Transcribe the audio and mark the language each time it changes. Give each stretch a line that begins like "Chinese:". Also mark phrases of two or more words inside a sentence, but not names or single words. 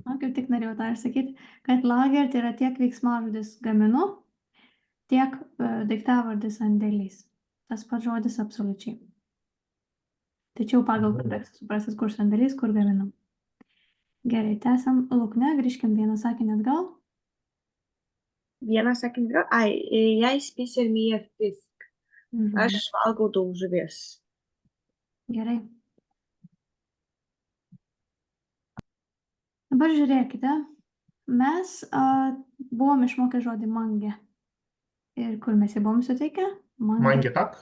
Lithuanian: Kaip tik norėjau tą ir sakyti, kad lager tai yra tiek veiksmažodis gaminu, tiek daiktavardis sandėlys. Tas pats žodis absoliučiai. Tačiau pagal kontekstą suprasis, kur sandėlys, kur gaminu. Gerai, tęsiam Lukne, grįžkim vieną sakinį atgal. Vieną sakinį atgal.
Norwegian: Jeg spiser mye fisk.
Lithuanian: Aš valgau daug žuvies. Gerai. Dabar žiūrėkite, mes buvom išmokę žodį mangė. Ir kur mes jį buvom suteikę? Mangetak?